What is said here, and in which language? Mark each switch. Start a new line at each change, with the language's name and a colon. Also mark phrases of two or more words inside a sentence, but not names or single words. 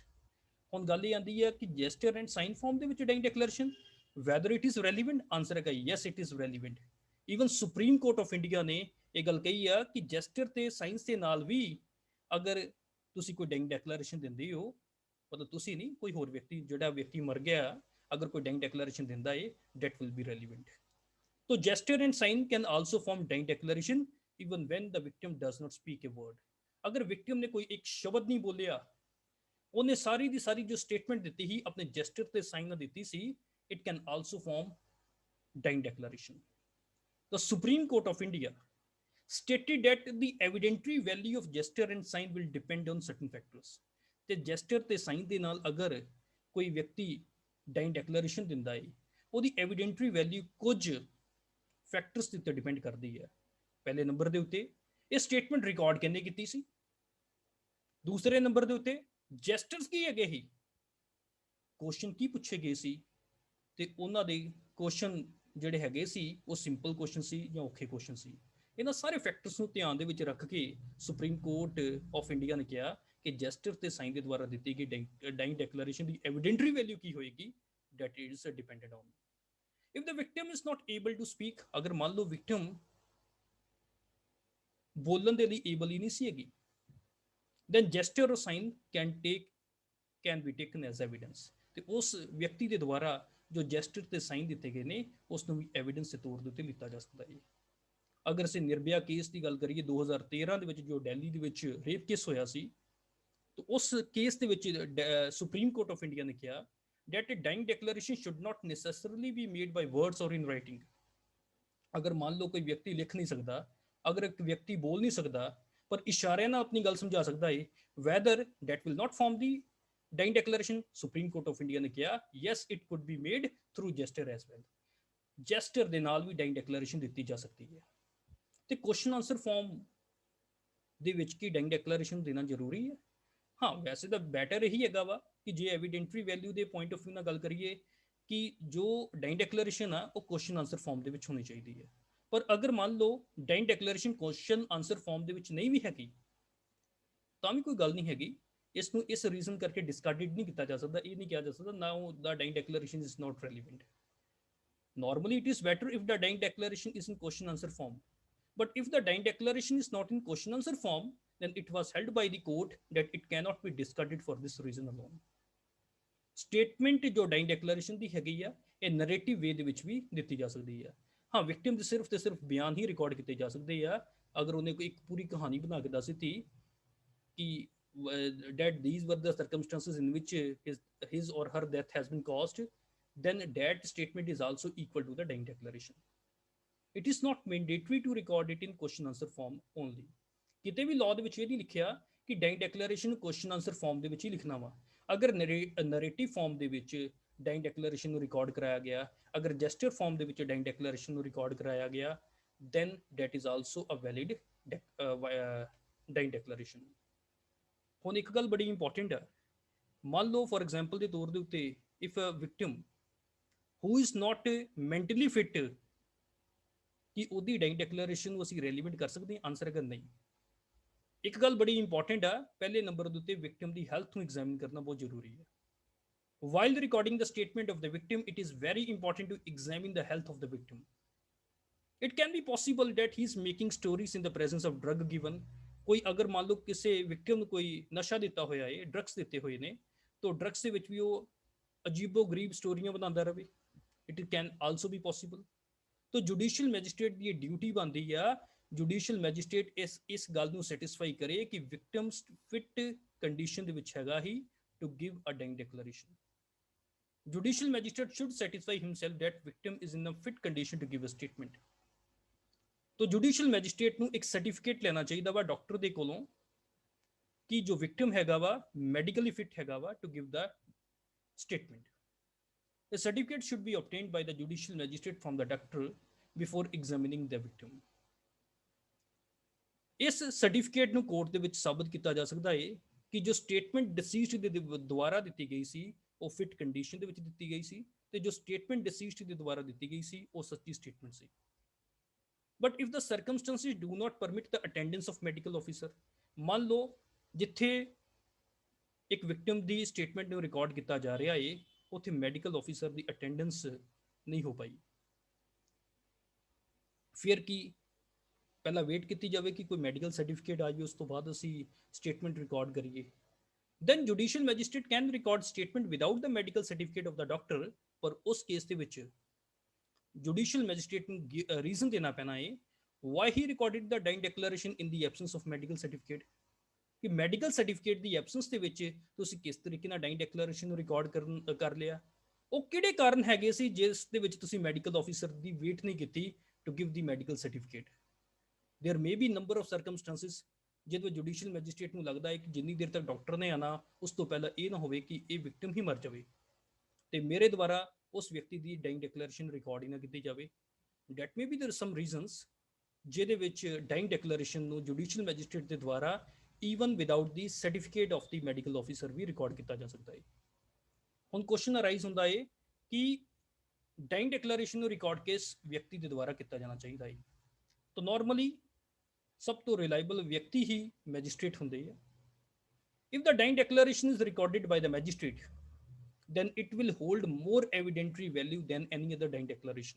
Punjabi: ਹੁਣ ਗੱਲ ਇਹ ਆਂਦੀ ਹੈ ਕਿ
English: gesture and sign form
Punjabi: ਦੇ ਵਿੱਚ
English: dying declaration whether it is relevant.
Punjabi: ਆਨਸਰ ਹੈਗਾ
English: yes it is relevant.
Punjabi: ਈਵਨ ਸੁਪਰੀਮ ਕੋਰਟ ਆਫ ਇੰਡੀਆ ਨੇ ਇਹ ਗੱਲ ਕਹੀ ਆ ਕਿ ਜੈਸਟਰ ਤੇ ਸਾਈਨਸ ਦੇ ਨਾਲ ਵੀ ਅਗਰ ਤੁਸੀਂ ਕੋਈ
English: dying declaration
Punjabi: ਦਿੰਦੇ ਹੋ, ਮਤਲਬ ਤੁਸੀਂ ਨਹੀਂ, ਕੋਈ ਹੋਰ ਵਿਅਕਤੀ, ਜਿਹੜਾ ਵਿਅਕਤੀ ਮਰ ਗਿਆ, ਅਗਰ ਕੋਈ
English: dying declaration
Punjabi: ਦਿੰਦਾ ਹੈ,
English: that will be relevant। So gesture and sign can also form dying declaration even when the victim does not speak a word।
Punjabi: अगर victim ने कोई एक शब्द नहीं बोलिया, ਉਹਨੇ ਸਾਰੀ ਦੀ ਸਾਰੀ ਜੋ ਸਟੇਟਮੈਂਟ ਦਿੱਤੀ ਸੀ ਆਪਣੇ ਜੈਸਟਰ ਤੇ ਸਾਈਨ ਨਾਲ ਦਿੱਤੀ ਸੀ,
English: it can also form dying declaration। The Supreme Court of India stated that the evidentiary value of gesture and sign will depend on certain factors।
Punjabi: ਤੇ ਜੈਸਟਰ ਤੇ ਸਾਈਨ ਦੇ ਨਾਲ ਅਗਰ ਕੋਈ ਵਿਅਕਤੀ
English: dying declaration
Punjabi: ਦਿੰਦਾ ਹੈ, ਉਹਦੀ
English: evidentiary value
Punjabi: ਕੁਝ ਫੈਕਟਰਸ ਦੇ ਉੱਤੇ ਡਿਪੈਂਡ ਕਰਦੀ ਹੈ। ਪਹਿਲੇ ਨੰਬਰ ਦੇ ਉੱਤੇ ਇਹ ਸਟੇਟਮੈਂਟ ਰਿਕਾਰਡ ਕਿੰਨੇ ਕੀਤੀ ਸੀ, ਦੂਸਰੇ ਨੰਬਰ ਦੇ ਉੱਤੇ ਜੈਸਟਰਸ ਕੀ ਹੈਗੇ ਸੀ, ਕੁਐਸਚਨ ਕੀ ਪੁੱਛੇ ਗਏ ਸੀ, ਤੇ ਉਹਨਾਂ ਦੇ ਕੁਐਸਚਨ ਜਿਹੜੇ ਹੈਗੇ ਸੀ ਉਹ
English: simple question
Punjabi: ਸੀ ਜਾਂ ਔਖੇ ਕੁਐਸਚਨ ਸੀ। ਇਹਨਾਂ ਸਾਰੇ ਫੈਕਟਰਸ ਨੂੰ ਧਿਆਨ ਦੇ ਵਿੱਚ ਰੱਖ ਕੇ ਸੁਪਰੀਮ ਕੋਰਟ ਆਫ ਇੰਡੀਆ ਨੇ ਕਿਹਾ ਕਿ ਜੈਸਟਰ ਤੇ ਸਾਈਨ ਦੇ ਦੁਆਰਾ ਦਿੱਤੀ ਗਈ
English: dying declaration
Punjabi: ਦੀ
English: evidentiary value
Punjabi: ਕੀ ਹੋਏਗੀ,
English: that is dependent on if the victim is not able to speak।
Punjabi: ਅਗਰ ਮੰਨ ਲਓ ਵਿਕਟਮ ਬੋਲਣ ਦੇ ਲਈ ਏਬਲ ਹੀ ਨਹੀਂ ਸੀ ਹੈਗੀ,
English: then gesture or sign can be taken as evidence।
Punjabi: ਤੇ ਉਸ ਵਿਅਕਤੀ ਦੇ ਦੁਆਰਾ ਜੋ ਜੈਸਟਰ ਤੇ ਸਾਈਨ ਦਿੱਤੇ ਗਏ ਨੇ ਉਸ ਨੂੰ ਵੀ ਐਵੀਡੈਂਸ ਦੇ ਤੌਰ ਦੇ ਉੱਤੇ ਲਿੱਤਾ ਜਾ ਸਕਦਾ ਹੈ। ਅਗਰ ਅਸੀਂ ਨਿਰਭਇਆ ਕੇਸ ਦੀ ਗੱਲ ਕਰੀਏ 2013 ਦੇ ਵਿੱਚ ਜੋ ਦਿੱਲੀ ਦੇ ਵਿੱਚ ਰੇਪ ਕੇਸ ਹੋਇਆ ਸੀ, ਤਾਂ ਉਸ ਕੇਸ ਦੇ ਵਿੱਚ ਸੁਪਰੀਮ ਕੋਰਟ ਆਫ ਇੰਡੀਆ ਨੇ ਕਿਹਾ
English: that a dying declaration should not necessarily be made by words or in writing।
Punjabi: ਅਗਰ ਮੰਨ ਲਓ ਕੋਈ ਵਿਅਕਤੀ ਲਿਖ ਨਹੀਂ ਸਕਦਾ, ਅਗਰ ਇੱਕ ਵਿਅਕਤੀ ਬੋਲ ਨਹੀਂ ਸਕਦਾ ਪਰ ਇਸ਼ਾਰਿਆਂ ਨਾਲ ਆਪਣੀ ਗੱਲ ਸਮਝਾ ਸਕਦਾ ਹੈ,
English: whether that will not form the dying declaration।
Punjabi: ਸੁਪਰੀਮ ਕੋਰਟ ਆਫ ਇੰਡੀਆ ਨੇ ਕਿਹਾ
English: yes it could be made through gesture as well।
Punjabi: ਜੈਸਟਰ ਦੇ ਨਾਲ ਵੀ
English: dying declaration
Punjabi: ਦਿੱਤੀ ਜਾ ਸਕਦੀ ਹੈ। ਤੇ
English: question answer form
Punjabi: ਦੇ ਵਿੱਚ ਕੀ
English: dying declaration
Punjabi: ਦੇਣਾ ਜ਼ਰੂਰੀ ਹੈ? ਹਾਂ, ਵੈਸੇ ਤਾਂ ਬੈਟਰ ਇਹੀ ਹੈਗਾ ਵਾ ਕਿ ਜੇ
English: evidentiary value
Punjabi: ਦੇ
English: point of view
Punjabi: ਨਾਲ ਗੱਲ ਕਰੀਏ ਕਿ ਜੋ
English: dying declaration
Punjabi: ਆ ਉਹ
English: question answer form
Punjabi: ਦੇ ਵਿੱਚ ਹੋਣੀ ਚਾਹੀਦੀ ਹੈ। ਪਰ ਅਗਰ ਮੰਨ ਲਓ
English: dying declaration question answer form
Punjabi: ਦੇ ਵਿੱਚ ਨਹੀਂ ਵੀ ਹੈਗੀ, ਤਾਂ ਵੀ ਕੋਈ ਗੱਲ ਨਹੀਂ ਹੈਗੀ। ਇਸ ਨੂੰ ਇਸ ਰੀਜ਼ਨ ਕਰਕੇ ਡਿਸਕਾਰਡਡ ਨਹੀਂ ਕੀਤਾ ਜਾ ਸਕਦਾ, ਇਹ ਨਹੀਂ ਕਿਹਾ ਜਾ ਸਕਦਾ
English: now the dying declaration is not relevant. Normally, it is better if the dying declaration is in question answer form, but if the dying declaration is not in question answer form, then it was held by the court that it cannot be discarded for this reason alone।
Punjabi: ਸਟੇਟਮੈਂਟ ਜੋ
English: dying declaration
Punjabi: ਦੀ ਹੈਗੀ ਆ, ਇਹ
English: narrative way
Punjabi: ਦੇ ਵਿੱਚ ਵੀ ਦਿੱਤੀ ਜਾ ਸਕਦੀ ਆ। ਹਾਂ, ਵਿਕਟਿਮ ਦੇ ਸਿਰਫ ਤੇ ਸਿਰਫ ਬਿਆਨ ਹੀ ਰਿਕਾਰਡ ਕੀਤੇ ਜਾ ਸਕਦੇ ਆ। ਅਗਰ ਉਹਨੇ ਕੋਈ ਇੱਕ ਪੂਰੀ ਕਹਾਣੀ ਬਣਾ ਕੇ ਦੱਸ ਦਿੱਤੀ ਕਿ
English: that these were the circumstances in which his or her death has been caused, then that statement is also equal to the dying declaration। It is not mandatory to record it in question answer form only।
Punjabi: ਕਿਤੇ ਵੀ ਲਾਅ ਦੇ ਵਿੱਚ ਇਹ ਨਹੀਂ ਲਿਖਿਆ ਕਿ
English: dying declaration
Punjabi: ਨੂੰ
English: question answer form
Punjabi: ਦੇ ਵਿੱਚ ਹੀ ਲਿਖਣਾ ਵਾ। ਅਗਰ
English: narrative form
Punjabi: ਦੇ ਵਿੱਚ
English: dying declaration
Punjabi: ਨੂੰ ਰਿਕਾਰਡ ਕਰਾਇਆ ਗਿਆ, ਅਗਰ
English: gesture form
Punjabi: ਦੇ ਵਿੱਚ
English: dying declaration
Punjabi: ਨੂੰ ਰਿਕਾਰਡ ਕਰਾਇਆ ਗਿਆ,
English: then that is also a valid dying declaration.
Punjabi: ਹੁਣ ਇੱਕ ਗੱਲ ਬੜੀ ਇੰਪੋਰਟੈਂਟ ਹੈ, ਮੰਨ ਲਓ
English: for example
Punjabi: ਦੇ ਤੌਰ ਦੇ ਉੱਤੇ
English: if a victim who is not mentally fit,
Punjabi: ਕਿ ਉਹਦੀ
English: dying declaration
Punjabi: ਨੂੰ ਅਸੀਂ ਰੈਲੀਵੈਂਟ ਕਰ ਸਕਦੇ ਹਾਂ? ਆਨਸਰ ਹੈਗਾ ਨਹੀਂ। ਇੱਕ ਗੱਲ ਬੜੀ ਇੰਪੋਰਟੈਂਟ ਆ, ਪਹਿਲੇ ਨੰਬਰ ਦੇ ਉੱਤੇ ਵਿਕਟਿਮ ਦੀ ਹੈਲਥ ਨੂੰ ਐਗਜ਼ਾਮਿਨ ਕਰਨਾ ਬਹੁਤ ਜ਼ਰੂਰੀ ਹੈ।
English: While recording the statement of the victim, it is very important to examine the health of the victim। It can be possible that he is making stories in the presence of drug given।
Punjabi: ਕੋਈ ਅਗਰ ਮੰਨ ਲਓ ਕਿਸੇ ਵਿਕਟਿਮ ਨੂੰ ਕੋਈ ਨਸ਼ਾ ਦਿੱਤਾ ਹੋਇਆ ਹੈ, ਡਰੱਗਸ ਦਿੱਤੇ ਹੋਏ ਨੇ, ਤਾਂ ਡਰੱਗਸ ਦੇ ਵਿੱਚ ਵੀ ਉਹ ਅਜੀਬੋ ਗਰੀਬ ਸਟੋਰੀਆਂ ਬਣਾਉਂਦਾ ਰਹੇ।
English: It can also be possible।
Hindi: तो जुडिशियल मैजिस्ट्रेट की ड्यूटी बनती है,
Punjabi: ਜੁਡੀਸ਼ੀਅਲ ਮੈਜਿਸਟ੍ਰੇਟ ਇਸ ਗੱਲ ਨੂੰ ਸੈਟੀਸਫਾਈ ਕਰੇ ਕਿ ਵਿਕਟਮ
English: fit condition
Punjabi: ਦੇ ਵਿੱਚ ਹੈਗਾ ਹੀ
English: to give a dying declaration. Judicial magistrate should satisfy himself that victim is in a fit condition to give a statement.
Punjabi: तो
English: judicial magistrate
Punjabi: ਨੂੰ ਇੱਕ ਸਰਟੀਫਿਕੇਟ ਲੈਣਾ ਚਾਹੀਦਾ ਵਾ ਡਾਕਟਰ ਦੇ ਕੋਲੋਂ ਕਿ ਜੋ ਵਿਕਟਮ ਹੈਗਾ ਵਾ
English: medically fit
Punjabi: ਹੈਗਾ ਵਾ
English: to give the statement. The certificate should be obtained by the judicial magistrate from the doctor before examining the victim.
Punjabi: ਇਸ ਸਰਟੀਫਿਕੇਟ ਨੂੰ ਕੋਰਟ ਦੇ ਵਿੱਚ ਸਾਬਤ ਕੀਤਾ ਜਾ ਸਕਦਾ ਹੈ ਕਿ ਜੋ ਸਟੇਟਮੈਂਟ ਡਿਸੀਜ਼ਡ ਦੇ ਦੁਆਰਾ ਦਿੱਤੀ ਗਈ ਸੀ ਉਹ
English: fit condition
Punjabi: ਦੇ ਵਿੱਚ ਦਿੱਤੀ ਗਈ ਸੀ ਤੇ ਜੋ ਸਟੇਟਮੈਂਟ ਡਿਸੀਜ਼ਡ ਦੇ ਦੁਆਰਾ ਦਿੱਤੀ ਗਈ ਸੀ ਉਹ ਸੱਚੀ ਸਟੇਟਮੈਂਟ ਸੀ.
English: But if the circumstances do not permit the attendance of medical officer,
Punjabi: ਮੰਨ ਲਓ ਜਿੱਥੇ ਇੱਕ ਵਿਕਟਮ ਦੀ ਸਟੇਟਮੈਂਟ ਨੂੰ ਰਿਕਾਰਡ ਕੀਤਾ ਜਾ ਰਿਹਾ ਹੈ ਉੱਥੇ
English: medical officer
Punjabi: ਦੀ ਅਟੈਂਡੈਂਸ ਨਹੀਂ ਹੋ ਪਾਈ, ਫਿਰ ਕੀ ਪਹਿਲਾਂ ਵੇਟ ਕੀਤੀ ਜਾਵੇ ਕਿ ਕੋਈ
English: medical certificate
Punjabi: ਆ ਜਾਵੇ ਉਸ ਤੋਂ ਬਾਅਦ ਅਸੀਂ ਸਟੇਟਮੈਂਟ ਰਿਕਾਰਡ ਕਰੀਏ.
English: then judicial magistrate can record statement without the medical certificate of the doctor.
Punjabi: ਪਰ ਉਸ ਕੇਸ ਦੇ ਵਿੱਚ
English: judicial magistrate
Punjabi: ਨੂੰ ਰੀਜ਼ਨ ਦੇਣਾ ਪੈਣਾ ਹੈ
English: why he recorded the dying declaration in the absence of medical certificate.
Punjabi: ਕਿ
English: medical certificate
Punjabi: ਦੀ ਐਬਸੈਂਸ ਦੇ ਵਿੱਚ ਤੁਸੀਂ ਕਿਸ ਤਰੀਕੇ ਨਾਲ
English: dying declaration
Punjabi: ਨੂੰ ਰਿਕਾਰਡ ਕਰ ਲਿਆ, ਉਹ ਕਿਹੜੇ ਕਾਰਨ ਹੈਗੇ ਸੀ ਜਿਸ ਦੇ ਵਿੱਚ ਤੁਸੀਂ
English: medical officer
Punjabi: ਦੀ ਵੇਟ ਨਹੀਂ ਕੀਤੀ
English: to give the medical certificate. there may be number of circumstances
Punjabi: ਜਿਹਦੇ ਜੁਡੀਸ਼ੀਅਲ ਮੈਜਿਸਟ੍ਰੇਟ ਨੂੰ ਲੱਗਦਾ ਹੈ ਕਿ ਜਿੰਨੀ ਦੇਰ ਤੱਕ ਡਾਕਟਰ ਨੇ ਆਣਾ ਉਸ ਤੋਂ ਪਹਿਲਾਂ ਇਹ ਨਾ ਹੋਵੇ ਕਿ ਇਹ ਵਿਕਟਮ ਹੀ ਮਰ ਜਾਵੇ ਤੇ ਮੇਰੇ ਦੁਆਰਾ ਉਸ ਵਿਅਕਤੀ ਦੀ
English: dying declaration
Punjabi: ਰਿਕਾਰਡ ਹੀ ਨਾ ਕੀਤੀ ਜਾਵੇ.
English: that may be there some reasons
Punjabi: ਜਿਹਦੇ ਵਿੱਚ
English: dying declaration
Punjabi: ਨੂੰ ਜੁਡੀਸ਼ੀਅਲ ਮੈਜਿਸਟ੍ਰੇਟ ਦੇ ਦੁਆਰਾ
English: even without the certificate of the medical officer
Punjabi: ਵੀ ਰਿਕਾਰਡ ਕੀਤਾ ਜਾ ਸਕਦਾ ਹੈ. ਹੁਣ
English: question arise
Punjabi: ਹੁੰਦਾ ਹੈ ਕਿ
English: dying declaration
Punjabi: ਨੂੰ ਰਿਕਾਰਡ ਕਿਸ ਵਿਅਕਤੀ ਦੇ ਦੁਆਰਾ ਕੀਤਾ ਜਾਣਾ ਚਾਹੀਦਾ ਹੈ. ਤਾਂ ਨਾਰਮਲੀ ਸਭ ਤੋਂ ਰਿਲਾਇਬਲ ਵਿਅਕਤੀ ਹੀ ਮੈਜਿਸਟ੍ਰੇਟ ਹੁੰਦੇ ਆ.
English: if the dying declaration is recorded by the magistrate then it will hold more evidentiary value than any other dying declaration.